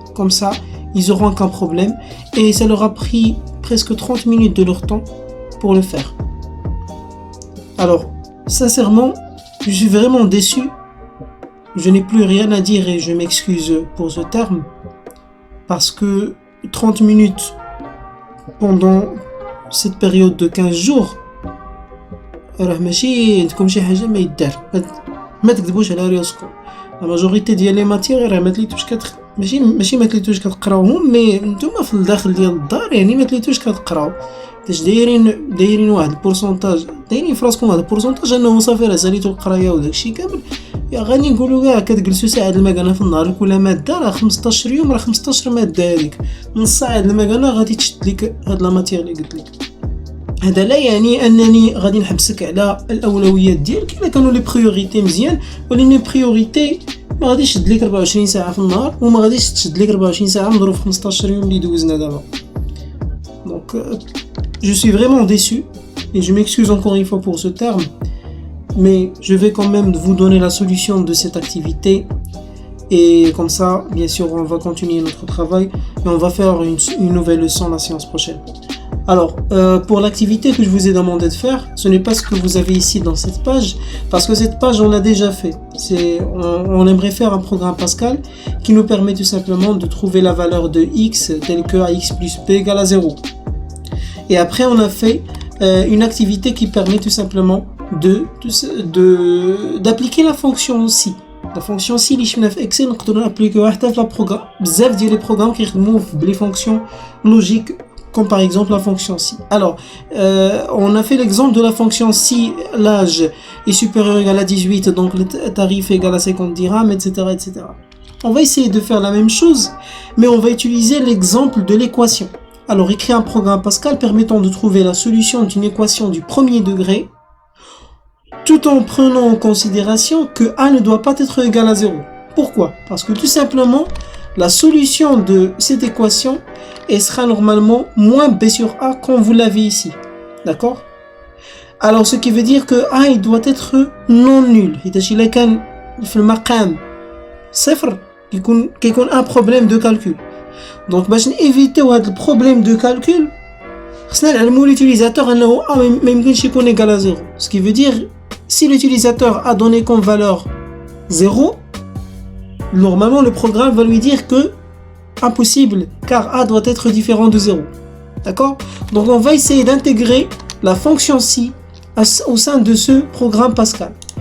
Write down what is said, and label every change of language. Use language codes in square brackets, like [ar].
[fr] Comme ça, ils n'auront aucun problème. Et ça leur a pris presque 30 minutes de leur temps pour le faire. Alors, sincèrement, je suis vraiment déçu. Je n'ai plus rien à dire et je m'excuse pour ce terme. Parce que 30 minutes pendant cette période de 15 jours [ar] راه ماشي عندكم شي حاجه ما يدار ما تكذبوش على راسكم. لا ماجوريتي ديال لي ماتيغ راه ما تليتوش ماشي ما تليتوش كتقراوهم، مي نتوما في الداخل ديال الدار يعني ما تليتوش كتقراو، فاش دايرين واحد البورسونتاج، دايرين في راسكم واحد البورسونتاج انه صافي راه ساليتو القرايه وداكشي كامل. يا غادي نقولوا كاع كتجلسوا ساعه المكانه في النهار كل ماده راه 15 يوم، راه 15 ماده هذيك نص ساعه المكانه غادي تشد لك هاد لا ماتيغ اللي قلت لك. هذا لا يعني انني غادي نحبسك على الاولويات ديالك الا كانوا لي بريوريتي مزيان، ولكن لي بريوريتي ما غاديش تشد لك 24 ساعه في النهار وما غاديش تشد لك 24 ساعه مضروب في 15 يوم اللي دوزنا دابا. [fr] Donc je suis vraiment déçu et je m'excuse encore une fois pour ce terme, mais je vais quand même vous donner la solution de cette activité et comme ça bien sûr on va continuer notre travail et on va faire une nouvelle leçon la séance prochaine. Alors, pour l'activité que je vous ai demandé de faire, ce n'est pas ce que vous avez ici dans cette page, parce que cette page, on l'a déjà fait. On aimerait faire un programme Pascal qui nous permet tout simplement de trouver la valeur de x telle que ax plus b égale à 0. Et après, on a fait une activité qui permet tout simplement d'appliquer la fonction si. La fonction si [ar] اللي شفنا في Excel نقدروا نابليكيوها حتى في لا بروغرام. بزاف ديال لي بروغرام كيخدموا بلي فونكسيون لوجيك [fr] comme par exemple la fonction si. Alors, on a fait l'exemple de la fonction si l'âge est supérieur ou égal à 18, donc le tarif est égal à 50 dirhams, etc., etc. On va essayer de faire la même chose, mais on va utiliser l'exemple de l'équation. Alors, écrire un programme Pascal permettant de trouver la solution d'une équation du premier degré, tout en prenant en considération que A ne doit pas être égal à 0. Pourquoi? Parce que tout simplement, la solution de cette équation sera normalement moins b sur a comme vous l'avez ici. D'accord? Alors ce qui veut dire que a il doit être non nul. [ar] إذا كان في المقام صفر كيكون [fr] un problème de calcul. [ar] Donc باش نيفيتيو هذا البروبليم [fr] de calcul [ar] خصنا نعلموا l'utilisateur انه a ما يمكنش يكون [fr] égal à 0. Ce qui veut dire si l'utilisateur a donné comme valeur 0, normalement le programme va lui dire que impossible car A doit être différent de 0. D'accord? Donc on va essayer d'intégrer la fonction si au sein de ce programme Pascal.